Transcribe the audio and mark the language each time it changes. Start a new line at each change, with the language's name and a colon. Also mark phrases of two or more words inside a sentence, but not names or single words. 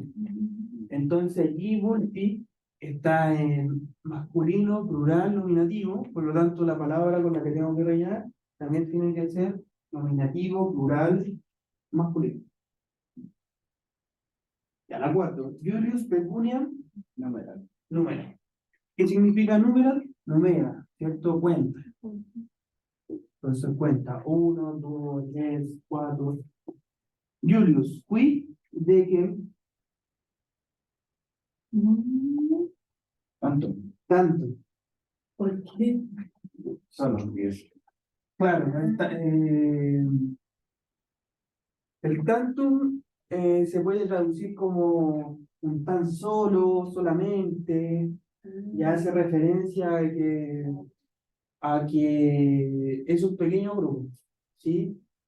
Spanish: Entonces allí multi está en masculino, plural, nominativo, por lo tanto la palabra con la que tengo que rellenar también tiene que ser nominativo, plural, masculino. Ya la 4.
Latin: Julius Pecuniam,
Spanish: Numeral. número. ¿Qué significa número? Numera, ¿cierto? Cuenta. Entonces cuenta 1, 2, 3, 4.
Latin: Julius, qui,
Spanish: de que, ¿Cuánto? tanto. ¿Por qué? Solo 10. Claro, el tantum se puede traducir como un tan solo, solamente, y hace referencia a que es un pequeño grupo, ¿sí?